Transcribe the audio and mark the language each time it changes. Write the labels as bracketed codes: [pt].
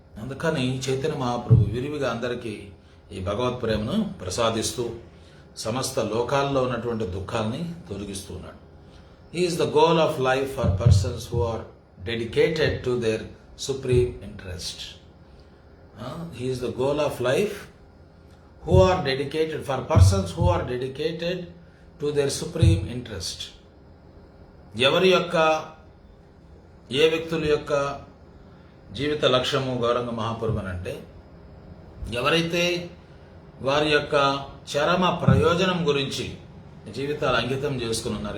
[te] అందుకని చైతన్య మహాప్రభు విరివిగా అందరికీ ఈ భగవత్ ప్రేమను ప్రసాదిస్తూ సమస్త లోకాల్లో ఉన్నటువంటి దుఃఖాల్ని తొలగిస్తూ ఉన్నాడు. [en] He is the goal of life for persons who are dedicated to their supreme interest. He is the goal of life who are dedicated, for persons who are dedicated to their supreme interest. [te] ఎవరి యొక్క, ఏ వ్యక్తుల యొక్క జీవిత లక్ష్యము గౌరంగ మహాప్రభు అంటే ఎవరైతే వారి యొక్క చరమ ప్రయోజనం గురించి జీవితాలు అంకితం చేసుకుని ఉన్నారు.